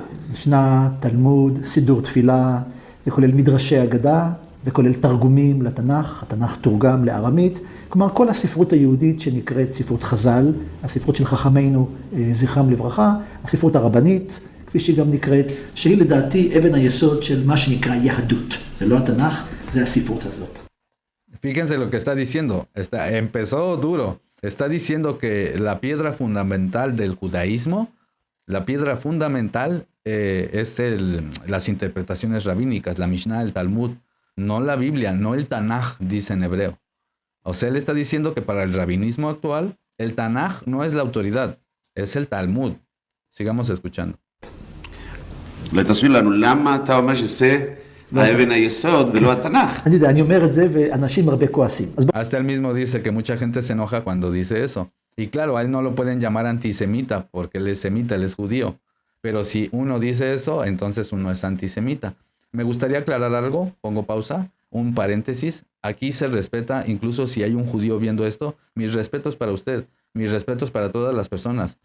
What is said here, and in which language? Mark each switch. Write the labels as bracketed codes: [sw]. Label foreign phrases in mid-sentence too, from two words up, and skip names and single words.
[he] משנה, תלמוד, סידור תפילה, זה כולל מדרשי אגדה, זה כולל תרגומים לתנ"ך, התנ"ך תורגם לארמית, כלומר כל הספרות היהודית שנקראת ספרות חז"ל, הספרות של חכמינו זכרם לברכה, הספרות הרבנית, כפי שהיא גם נקראת, שהיא לדעתי אבן היסוד של מה שנקרא יהדות. זה לא התנ"ך, זה הספרות הזאת. [es] Fíjense lo que está diciendo, empezó duro. Está diciendo que la piedra fundamental del judaísmo, la piedra fundamental es las interpretaciones rabínicas, la Mishnah, el Talmud, no la Biblia, no el Tanaj, dice en hebreo. O sea, él está diciendo que para el rabinismo actual, el Tanaj no es la autoridad, es el Talmud. Sigamos escuchando. [he] אולי תסביר לנו למה אתה אומר שזה האבן היסוד ולא התנ"ך. אני יודע, אני אומר את זה ואנשים הרבה כועסים. [es] Hasta él mismo dice que mucha gente se enoja cuando dice eso. Y claro, a él no lo pueden llamar antisemita porque él es semita, él es judío. Pero si uno dice eso, entonces uno es antisemita. Me gustaría aclarar algo, pongo pausa, un paréntesis. Aquí se respeta, incluso si hay un judío viendo esto, mis respetos para usted, mis respetos para todas las personas.